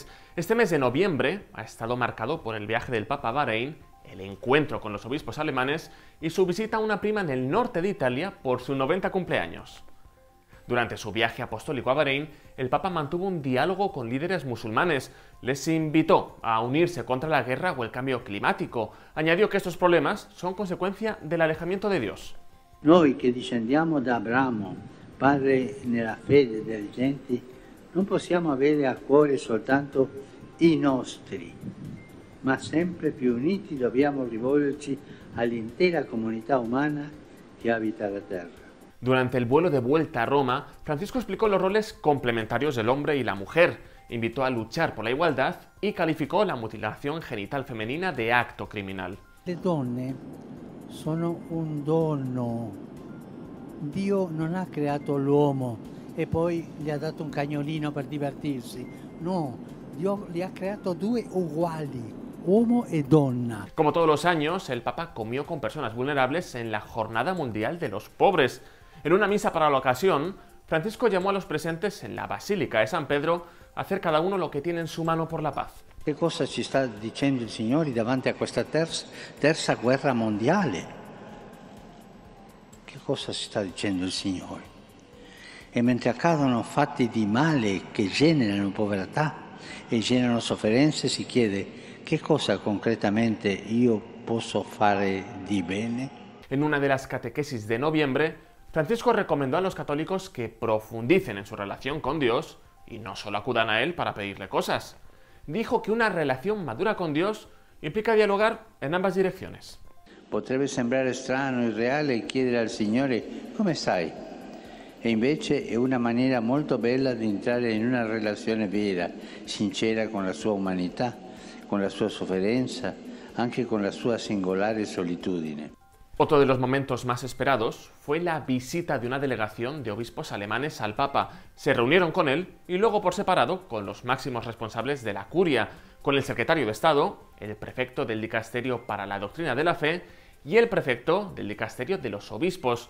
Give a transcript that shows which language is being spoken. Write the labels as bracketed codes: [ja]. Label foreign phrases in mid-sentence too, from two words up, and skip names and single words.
[es] Este mes de noviembre ha estado marcado por el viaje del Papa a Bahrein, el encuentro con los obispos alemanes y su visita a una prima en el norte de Italia por su 90 cumpleaños. Durante su viaje apostólico a Bahrein, el Papa mantuvo un diálogo con líderes musulmanes, les invitó a unirse contra la guerra o el cambio climático. Añadió que estos problemas son consecuencia del alejamiento de Dios. [it] Noi che discendiamo da Abramo, padre nella fede delle genti, non possiamo avere a cuore soltanto i nostri, ma sempre più uniti dobbiamo rivolgerci all'intera comunità umana che abita la terra. [es] Durante el vuelo de vuelta a Roma, Francisco explicó los roles complementarios del hombre y la mujer, invitó a luchar por la igualdad y calificó la mutilación genital femenina de acto criminal. [it] Le donne sono un dono. Dio non ha creato l'uomo e poi gli ha dato un cagnolino per divertirsi. No, Dio li ha creato due uguali, uomo e donna. [es] Como todos los años, el Papa comió con personas vulnerables en la Jornada Mundial de los Pobres. En una misa para la ocasión, Francisco llamó a los presentes en la Basílica de San Pedro a hacer cada uno lo que tiene en su mano por la paz. [it] Che cosa ci sta dicendo il Signore davanti a questa terza guerra mondiale? Che cosa si sta dicendo il Signore? E mentre accadono fatti di male che generano povertà e generano sofferenze, si chiede che cosa concretamente io posso fare di bene? [es] En una de las catequesis de noviembre, Francisco recomendó a los católicos que profundicen en su relación con Dios y no solo acudan a Él para pedirle cosas. Dijo que una relación madura con Dios implica dialogar en ambas direcciones. [it] Potrebbe sembrare strano, irreale chiedere al Signore come stai? E invece è una maniera molto bella di entrare in una relazione vera, sincera con la sua umanità, con la sua sofferenza, anche con la sua singolare solitudine. [es] Otro de los momentos más esperados fue la visita de una delegación de obispos alemanes al Papa. Se reunieron con él y luego por separado con los máximos responsables de la curia, con el secretario de Estado, el prefecto del Dicasterio para la Doctrina de la Fe y el prefecto del Dicasterio de los Obispos.